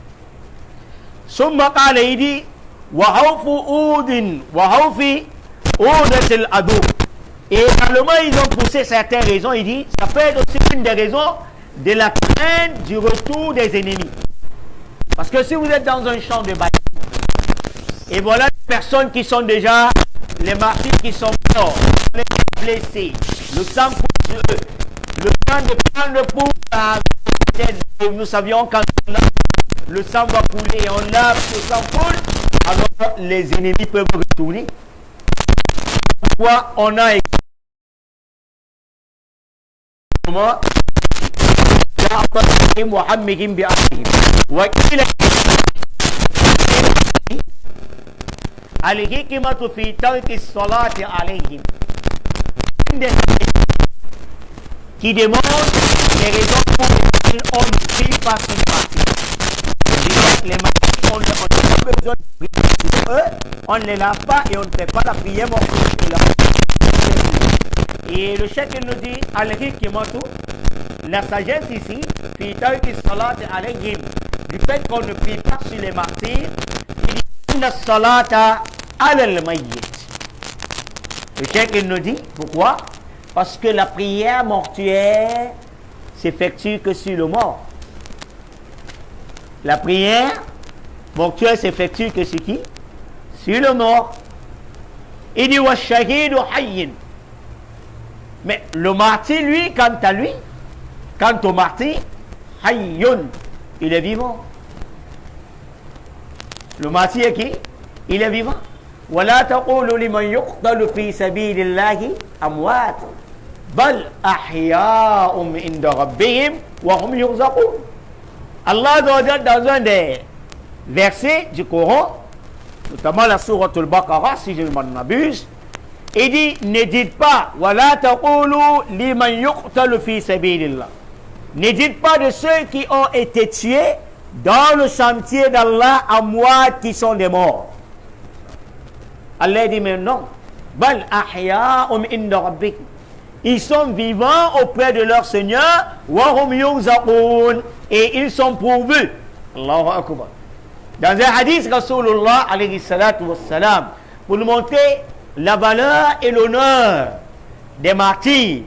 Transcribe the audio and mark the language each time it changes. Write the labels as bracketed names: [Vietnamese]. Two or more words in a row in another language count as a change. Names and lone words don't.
[Arabic] ثم قال, [French] il dit, [Arabic] وخوف عود، وخوف عودة العدو. [French] Et également, ils ont poussé certaines raisons. Il dit, ça peut être aussi une des raisons de la crainte du retour des ennemis. Parce que si vous êtes dans un champ de bataille, et voilà les personnes qui sont déjà, les martyrs qui sont morts, les blessés, le sang coule sur eux, le temps de prendre pour laver, nous savions quand le sang va couler et on lave, le sang coule, alors les ennemis peuvent retourner. Pourquoi on a [Arabic] الحكمة في ترك الصلاة عليهم, [French] qui démontre les raisons pour lesquelles on ne prie pas sur les martyrs. Les martyrs, on n'a pas besoin de prier sur eux, on ne les lave pas et on ne fait pas la prière mortuaire. Et le chef nous dit al-hikmatu, la sagesse ici, [Arabic] في ترك الصلاة عليهم, [French] du fait qu'on ne prie pas sur les martyrs, il dit [Arabic] لا صلاة على الميت. [French] Le chef nous dit pourquoi? Parce que la prière mortuaire s'effectue que sur le mort. La prière mortuaire s'effectue que sur qui? Sur le mort. Il dit [Arabic] والشهيد حي. [French] Mais le martyr, lui, quant au martyr, hayyun, il est vivant. Le martyr est qui? Il est vivant. [Arabic] وَلَا تَقُولُوا لِمَنْ يُقْتَلُ فِي سَبِيلِ اللَّهِ أَمْوَاتٌ بَلْ أَحْيَاءٌ عِنْدَ رَبِّهِمْ وَهُمْ يُرْزَقُونَ. [French] Allah dans un des versets du Coran, notamment la sourate Al-Baqarah, si je ne m'en abuse, il dit, ne dites pas, [Arabic] وَلَا تَقُولُوا لِمَنْ يُقْتَلُ فِي سَبِيلِ اللَّهِ. [French] Ne dites pas de ceux qui ont été tués dans le chantier d'Allah à moi qui sont des morts. Allah dit mais non. [Arabic] بل أحياء عند ربك. [French] Ils sont vivants auprès de leur Seigneur. [Arabic] وهم يرزقون. [French] Et ils sont pourvus. [Arabic] الله أكبر. [French] Dans un hadith, [Arabic] رسول الله عليه الصلاة والسلام, [French] pour nous montrer la valeur et l'honneur des martyrs.